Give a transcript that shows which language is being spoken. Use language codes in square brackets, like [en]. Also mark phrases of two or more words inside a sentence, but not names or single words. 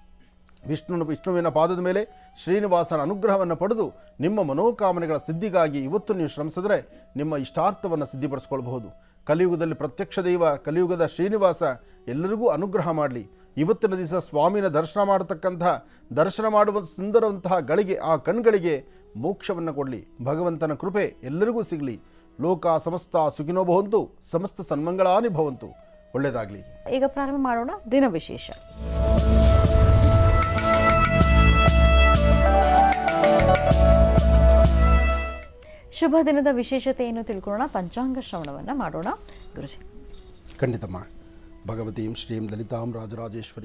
[kn] ವಿಷ್ಣುವಿನ ಪಾದದ ಮೇಲೆ ಶ್ರೀನಿವಾಸನ ಅನುಗ್ರಹವನ್ನು ಪಡೆದು ನಿಮ್ಮ ಮನೋಕಾಮನೆಗಳ ಸಿದ್ಧಿಗಾಗಿ ಇವತ್ತು ನೀವು ಶ್ರಮಿಸಿದ್ರೆ ನಿಮ್ಮ ಇಷ್ಟಾರ್ಥವನ್ನು ಸಿದ್ಧಿಪಡಿಸ್ಕೊಳ್ಬಹುದು. ಕಲಿಯುಗದಲ್ಲಿ ಪ್ರತ್ಯಕ್ಷ ದೈವ, ಕಲಿಯುಗದ ಶ್ರೀನಿವಾಸ ಎಲ್ಲರಿಗೂ ಅನುಗ್ರಹ ಮಾಡಲಿ. ಇವತ್ತಿನ ದಿವಸ ಸ್ವಾಮಿನ ದರ್ಶನ ಮಾಡುವ ಸುಂದರವಂತಹ ಗಳಿಗೆ, ಆ ಕಣ್ಗಳಿಗೆ ಮೋಕ್ಷವನ್ನು ಕೊಡಲಿ. ಭಗವಂತನ ಕೃಪೆ ಎಲ್ಲರಿಗೂ ಸಿಗಲಿ. [sa] ಲೋಕ ಸಮಸ್ತ ಸುಖಿನೋ ಭವಂತು, ಸಮಸ್ತ ಸನ್ಮಂಗಳಾನಿ ಭವಂತು. [kn] ಒಳ್ಳೆಯದಾಗಲಿ. ಈಗ ಪ್ರಾರಂಭ ಮಾಡೋಣ ದಿನ ವಿಶೇಷ. ಶುಭ ದಿನದ ವಿಶೇಷತೆಯನ್ನು ತಿಳ್ಕೊಳ್ಳೋಣ. ಪಂಚಾಂಗ ಶ್ರವಣವನ್ನು ಮಾಡೋಣ ಗುರುಜಿ. [sa] ಖಂಡಿತಮ್ಮ. ಭಗವತೀಂ ಶ್ರೀಂ ಲಲಿತಾಂ ರಾಜರಾಜೇಶ್ವರಿ.